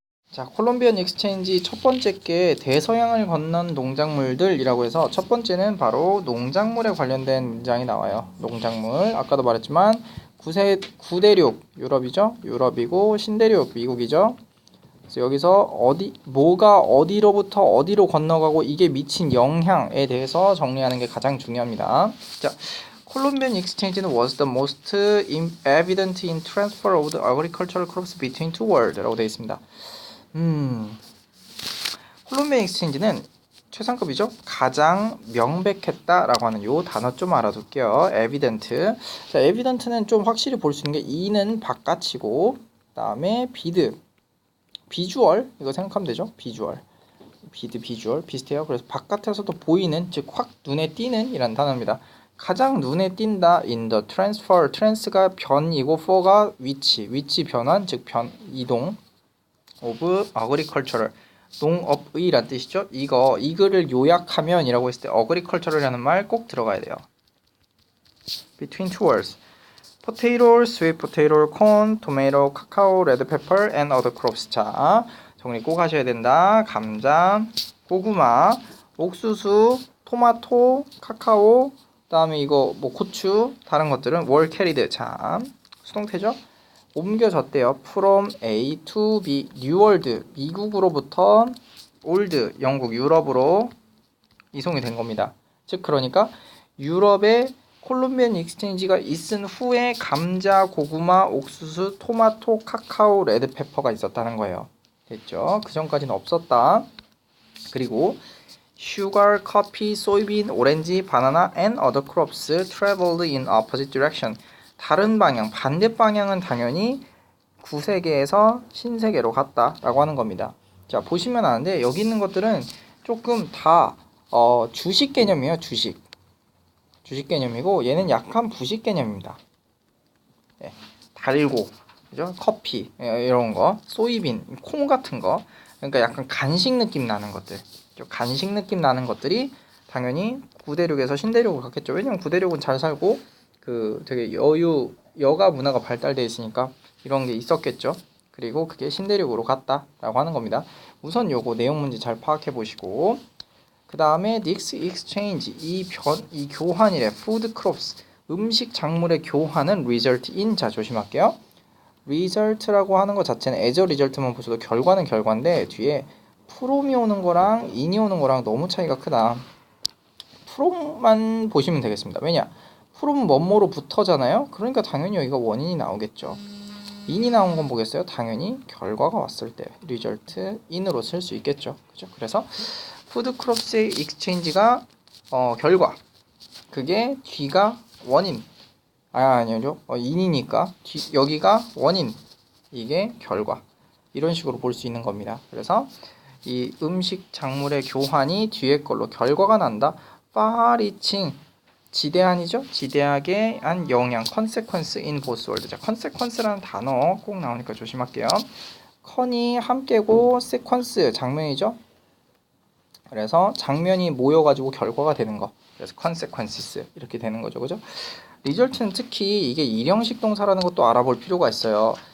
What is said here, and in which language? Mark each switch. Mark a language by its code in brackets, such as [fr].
[ko] 자, 콜롬비안 익스체인지 첫 번째 게 대서양을 건넌 농작물들이라고 해서 첫 번째는 바로 농작물에 관련된 문장이 나와요. 농작물. 아까도 말했지만 구대륙 유럽이죠. 유럽이고 신대륙 미국이죠. 그래서 여기서 뭐가 어디로부터 어디로 건너가고 이게 미친 영향에 대해서 정리하는 게 가장 중요합니다. 자, [en] Columbian Exchange was the most evident in transfer of the agricultural crops between two worlds라고 [ko] 되어 있습니다. 콜롬비안 익스체인지는 최상급이죠. 가장 명백했다라고 하는 요 단어 좀 알아둘게요. evident. 자, evident는 좀 확실히 볼 수 있는 게 E는 바깥이고, 그다음에 비주얼 이거 생각하면 되죠. 비주얼. 비주얼 비슷해요. 그래서 바깥에서도 보이는, 즉 확 눈에 띄는 이란 단어입니다. 가장 눈에 띈다 [en] in the transfer. [ko] trans가 변이고 for가 위치 변환, 즉 이동 [en] of agricultural. [ko] 농업의란 뜻이죠. 이거를 요약하면 이라고 했을 때 agricultural이라는 말 꼭 들어가야 돼요. [en] Between two words. potato, sweet potato, corn, tomato, cacao, red pepper, and other crops. [ko] 자, 정리 꼭 하셔야 된다. 감자, 고구마, 옥수수, 토마토, 카카오, 그다음에 이거 뭐 고추, 다른 것들은 [en] were carried. [ko] 자, 수동태죠. 옮겨졌대요. [en] From A to B, New World, [ko] 미국으로부터 [en] Old, [ko] 영국, 유럽으로 이송이 된 겁니다. 즉 그러니까 유럽에 콜롬비안 익스체인지가 있은 후에 감자, 고구마, 옥수수, 토마토, 카카오, 레드페퍼가 있었다는 거예요. 됐죠? 그 전까지는 없었다. [en] 그리고 sugar, coffee, soybean, [ko] 오렌지, 바나나 [en] and other crops traveled in opposite direction. [ko] 다른 방향, 반대 방향은 당연히 구세계에서 신세계로 갔다라고 하는 겁니다. 자, 보시면 아는데 여기 있는 것들은 조금 다 주식 개념이에요. 주식 개념이고, 얘는 약간 부식 개념입니다. 네, 달고, 그죠? 커피 이런 거, 소이빈, 콩 같은 거, 그러니까 약간 간식 느낌 나는 것들, 간식 느낌 나는 것들이 당연히 구대륙에서 신대륙으로 갔겠죠. 왜냐면 구대륙은 잘 살고 그 되게 여가 문화가 발달돼 있으니까 이런 게 있었겠죠. 그리고 그게 신대륙으로 갔다라고 하는 겁니다. 우선 요거 내용 문제 잘 파악해 보시고, 그 다음에 [en] this exchange, [ko] 이 교환이래. food crops, 음식 작물의 교환은 result in. 자, 조심할게요. result라고 하는 것 자체는 as a result만 보셔도 결과는 결과인데 뒤에 from이 오는 거랑 in이 오는 거랑 너무 차이가 크다. from만 보시면 되겠습니다. 왜냐? from은 뭐뭐로부터잖아요. 그러니까 당연히 여기가 원인이 나오겠죠. in이 나온 건 뭐겠어요? 당연히 결과가 왔을 때 result in으로 쓸 수 있겠죠. 그죠? 그래서 푸드 크롭스의 익스체인지가 결과, 그게 뒤가 원인, 아니죠. 인이니까 여기가 원인, 이게 결과, 이런 식으로 볼 수 있는 겁니다. 그래서 이 음식 작물의 교환이 뒤에 걸로 결과가 난다. 파리칭, 지대한이죠. 지대하게 한 영향, [en] consequence in both world. [ko] 자, consequence라는 단어 꼭 나오니까 조심할게요. 컨이 함께고 sequence 장면이죠. 그래서 장면이 모여가지고 결과가 되는 거. 그래서 consequences 이렇게 되는 거죠, 그죠? result는 특히 이게 일형식 동사라는 것도 알아볼 필요가 있어요.